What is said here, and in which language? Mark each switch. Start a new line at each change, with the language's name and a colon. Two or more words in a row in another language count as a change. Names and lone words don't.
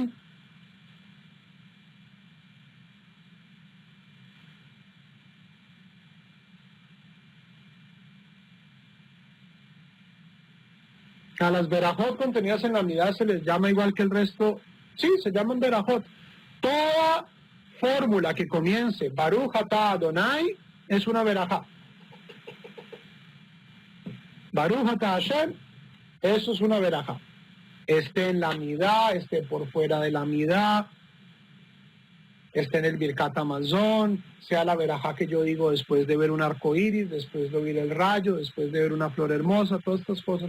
Spanish: A las verajot contenidas en la unidad se les llama igual que el resto. Sí, se llaman verajot. Toda fórmula que comience
Hebrew: ברוך אתה אדוני
Spanish: es una verajá.
Hebrew: ברוך אתה השם,
Spanish: eso es una verajá. Esté en la midá, esté por fuera de la midá, esté en el Birkat Hamazon, sea la verajá que yo digo después de ver un arco iris, después de oír el rayo, después de ver una flor hermosa, todas estas cosas.